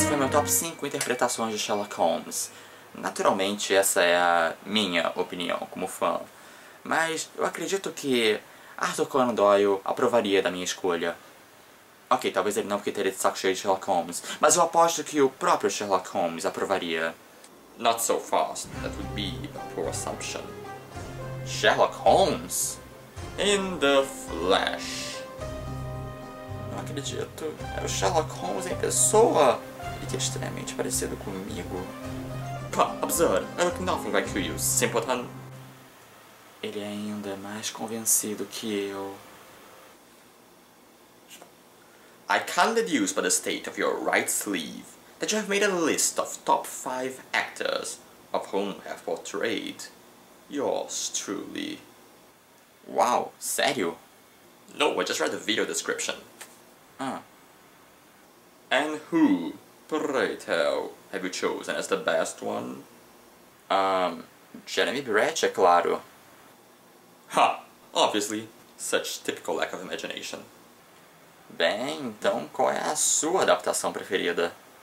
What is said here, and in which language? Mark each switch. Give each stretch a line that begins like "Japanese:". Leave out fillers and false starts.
Portuguese: Top 5 interpretações de Sherlock Holmes. Naturalmente, essa é a minha opinião como fã, mas eu acredito que Arthur Conan Doyle aprovaria da minha escolha. Ok, talvez ele não, porque teria de saco cheio de Sherlock Holmes, mas eu aposto que o próprio Sherlock Holmes aprovaria.
English: Not so fast, that would be a poor assumption. Sherlock Holmes? In the flesh.
Portuguese: Não acredito, é o Sherlock Holmes em pessoa. E que é extremamente parecido comigo. Pá, absurd.
English: I look nothing like you, simpleton.
Portuguese: Ele é ainda mais convencido que eu.
English: I can deduce by the state of your right sleeve that you have made a list of top 5 actors, of whom have portrayed yours truly. Wow, sério? No, I just read the video description. And who, pray tell, have you chosen as the best one?
Portuguese: Jeremy Brett, é claro.
English: Ha! Obviously. Such typical lack of imagination.
Portuguese: Bem, então qual é a sua adaptação preferida?